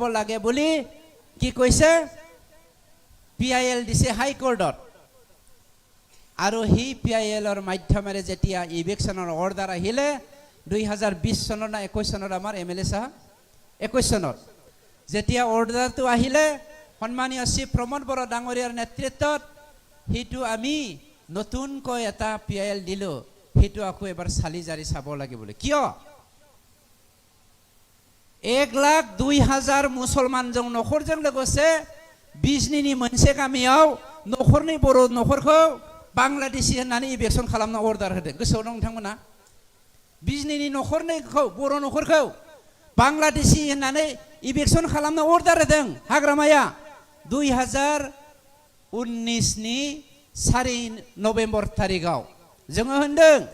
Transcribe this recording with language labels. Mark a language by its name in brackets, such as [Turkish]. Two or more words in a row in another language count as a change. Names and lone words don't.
[Assamese] লাগে বুলি কি কৈছে PIL দিছে হাই কোৰ্টত আৰু হি PILৰ মাধ্যমেৰে যেতিয়া ইলেকশ্যনৰ অৰ্ডাৰ আহিলে 2020 চনৰ না 21 চনৰ আমাৰ MLA সাহেব 21 চনত যেতিয়া অৰ্ডাৰটো আহিলে সন্মানীয় শ্ৰী প্ৰমোদ বড়ো ডাঙৰীয়াৰ নেতৃত্বত হিটো আমি নতুনকৈ এটা PIL দিলো হিটো আকৌ এবাৰ চালি জাৰি চাব লাগিব কিয় [Bodo] 1,02,000 मुसलमानजों नखरजों लोगोसे बिजनीनि मोनसे गामियाव नखरनि बर' नखरखौ बांलादेशी होननानै इलेक्शन खालामनो अर्डार होदों गोसोआव दं नोंथांमोना बिजनीनि नखरनिखौ बर' नखरखौ बांलादेशी होननानै इलेक्शन खालामनो अर्डार होदों हाग्रामाया 2019 नि 4 नभेम्बर तारिखआव जोङो होनदों